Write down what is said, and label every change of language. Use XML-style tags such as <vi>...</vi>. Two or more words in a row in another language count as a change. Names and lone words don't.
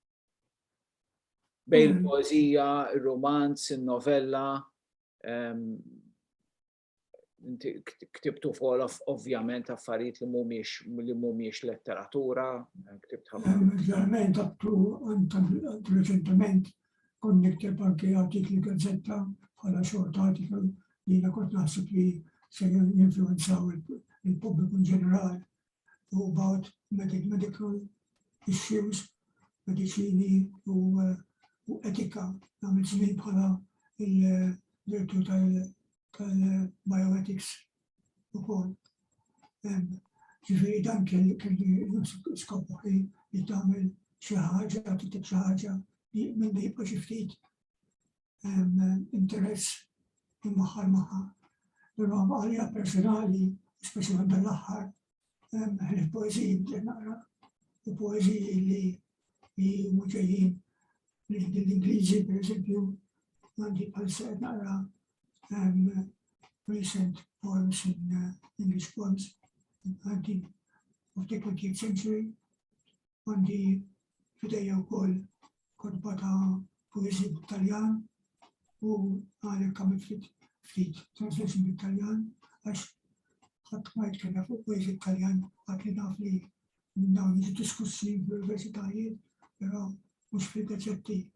<mt>Bejn il-poeżija, ir-romanz, in-novella, inti ktibtu fuq ovvjament affarijiet li mhumiex letteratura, ktibt ħafna. Ġeneralment reċentement kont nikteb anke artikli gazzetta bħala</mt> <en>short article</en> <mt>li jiena kont naħseb li se jinfluwenzaw il-pubbliku in ġenerali</mt> <en>about medical issues,</en> <mt>mediċini u etika, għamil żmien bħala il-direttur tal-bioethics ukoll. Ġifieri dan kelli skopu li tagħmel xi ħaġa, tikteb xi ħaġa li minn jibqa' xi ftit interess immaħħar magħha. Però għalija personali, speċjalment dan l-aħħar, il-poeżiji bdejt naqra u poeżiji li huma ġejjin l-Ingliżi, pereżempju, għandi bħalissa qed naqra</mt> <en>recent poems in English poems of the 20th century.</en> <mt>Għandi fidejja wkoll kodba ta' poeżija b'Taljan u għalhekk għamilt ftit translation bit-Taljan għax ħadd ma jitkellem fuq poeżija Taljan għad li naf li dawn jiġu diskussi fl-universitajiet, però mhux fil-gazzetti.</mt>